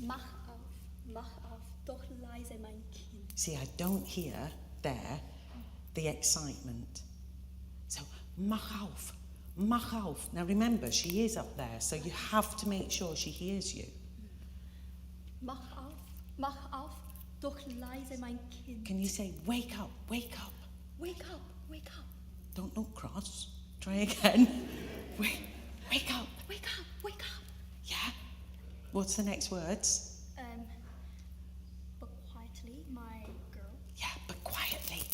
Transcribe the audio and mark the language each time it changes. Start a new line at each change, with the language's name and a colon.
German: Mach auf, doch leise, mein Kind.
English: See, I don't hear there the excitement. So,
German: mach auf, mach auf.
English: Now remember, she is up there, so you have to make sure she hears you.
German: Mach auf, doch leise, mein Kind.
English: Can you say, wake up, wake up? Wake up, wake up. Don't look cross. Try again. Wake up. Wake up, wake up. Yeah? What's the next words? But quietly, my girl. Yeah, but quietly.